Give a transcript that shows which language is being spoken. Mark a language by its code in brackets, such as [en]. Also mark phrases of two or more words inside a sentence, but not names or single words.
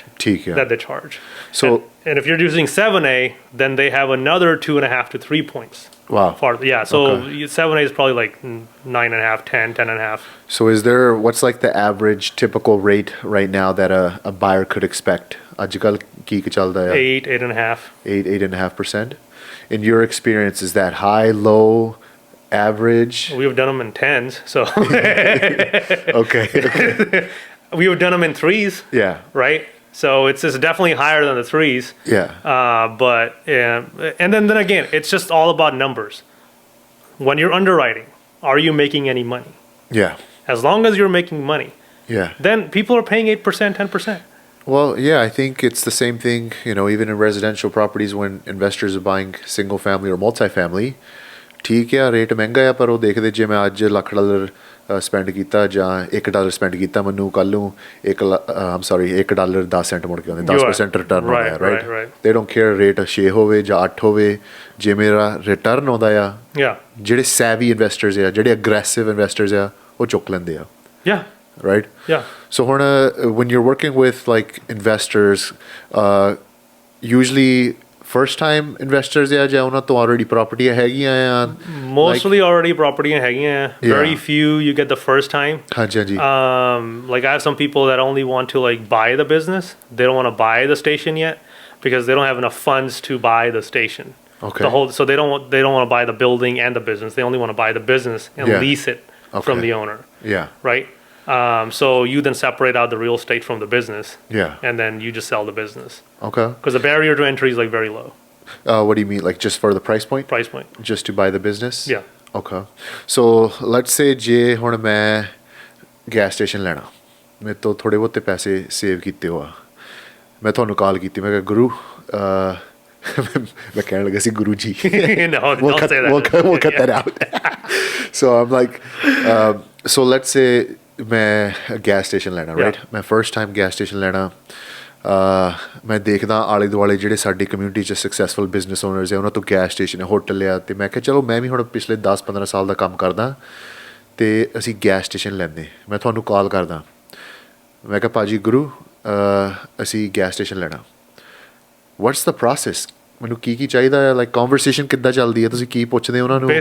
[en] That they charge. So and if you're using 7A, then they have another 2.5 to 3 points. Wow. So 7A is probably like 9.5, 10, 10.5. So what's like the average typical rate right now that a buyer could expect? [pa] ਅੱਜਕੱਲ੍ਹ ਕੀ ਚੱਲਦਾ ਹੈ? [en] 8, 8.5. 8.5%. In your experience, is that high, low, average? We've done them in 10s, so. Okay. We've done them in 3s. Yeah. Right? So it's definitely higher than the 3s. Yeah. And then again, it's just all about numbers. When you're underwriting, are you making any money? Yeah. As long as you're making money, then people are paying 8%, 10%. Well, yeah, I think it's the same thing, even in residential properties when investors are buying single family or multifamily. [pa] ਠੀਕ ਹੈ ਰੇਟ ਮਹਿੰਗਾ ਆ ਪਰ ਉਹ ਦੇਖਦੇ ਜੇ ਮੈਂ ਅੱਜ $1 ਸਪੈਂਡ ਕੀਤਾ ਜਾਂ $1 ਸਪੈਂਡ ਕੀਤਾ ਮੈਨੂੰ ਕੱਲ੍ਹ ਨੂੰ $1 10 ਸੈਂਟ ਮੁੜ ਕੇ ਆਉਂਦੇ 10% ਰਿਟਰਨ ਆਉਂਦਾ ਹੈ [en] right they don't care rate [pa] 6 ਹੋਵੇ ਜਾਂ 8 ਹੋਵੇ ਜੇ ਮੇਰਾ ਰਿਟਰਨ ਆਉਂਦਾ ਆ ਜਿਹੜੇ [en] savvy investors [pa] ਆ ਜਿਹੜੇ [en] aggressive investors [pa] ਆ ਉਹ ਚੁੱਕ ਲੈਂਦੇ ਆ right? [en] Yeah. So when you're working with like investors, usually first time investors [pa] ਜਾਂ ਉਹਨਾਂ ਤੋਂ [en] already property [pa] ਹੈਗੀਆਂ ਆ? [en] Mostly already property ਹੈਗੀਆਂ. Very few you get the first time. [pa] ਹਾਂਜੀ ਹਾਂਜੀ. [en] Like I have some people that only want to like buy the business. They don't want to buy the station yet because they don't have enough funds to buy the station. Okay. So they don't want to buy the building and the business. They only want to buy the business and lease it from the owner. Yeah. Right. So you then separate out the real estate from the business. Yeah. And then you just sell the business. Okay. Because the barrier to entry is like very low. What do you mean? Like just for the price point? Price point. Just to buy the business? Yeah. Okay. So let's say [pa] ਜੇ ਹੁਣ ਮੈਂ [en] gas station [pa] ਲੈਣਾ, ਮੇਰੇ ਤੋਂ ਥੋੜੇ ਬਹੁਤੇ ਪੈਸੇ ਸੇਵ ਕੀਤੇ ਹੋ ਆ, ਮੈਂ ਤੁਹਾਨੂੰ ਕਾਲ ਕੀਤੀ, ਮੈਂ ਕਿਹਾ ਗੁਰੂ ਮੈਂ ਕਹਿਣ ਲੱਗਾ ਸੀ ਗੁਰੂ ਜੀ [en] No, don't say that. we'll cut that out. So I'm like so let's say [pa] ਮੈਂ ਗੈਸ ਸਟੇਸ਼ਨ ਲੈਣਾ, [en] right? [pa] ਮੈਂ [en] first time gas station [pa] ਲੈਣਾ, ਮੈਂ ਦੇਖਦਾ ਆਲੇ ਦੁਆਲੇ ਜਿਹੜੇ ਸਾਡੀ ਕਮਿਊਨਿਟੀ 'ਚ [en] successful business owners [pa] ਹੈ ਉਹਨਾਂ ਤੋਂ [en] gas station hotel [pa] ਆ, ਅਤੇ ਮੈਂ ਕਿਹਾ ਚਲੋ ਮੈਂ ਵੀ ਹੁਣ ਪਿਛਲੇ 10-15 ਸਾਲ ਦਾ ਕੰਮ ਕਰਦਾ ਅਤੇ ਅਸੀਂ [en] gas station [pa] ਲੈਂਦੇ, ਮੈਂ ਤੁਹਾਨੂੰ ਕਾਲ ਕਰਦਾ, ਮੈਂ ਕਿਹਾ ਭਾਜੀ ਗੁਰੂ ਅਸੀਂ ਗੈਸ ਸਟੇਸ਼ਨ ਲੈਣਾ, [en] what's the process, [pa] ਮੈਨੂੰ ਕੀ ਚਾਹੀਦਾ ਹੈ, [en] like conversation [pa] ਕਿੱਦਾਂ ਚੱਲਦੀ ਹੈ, ਤੁਸੀਂ ਕੀ ਪੁੱਛਦੇ ਉਹਨਾਂ ਨੂੰ?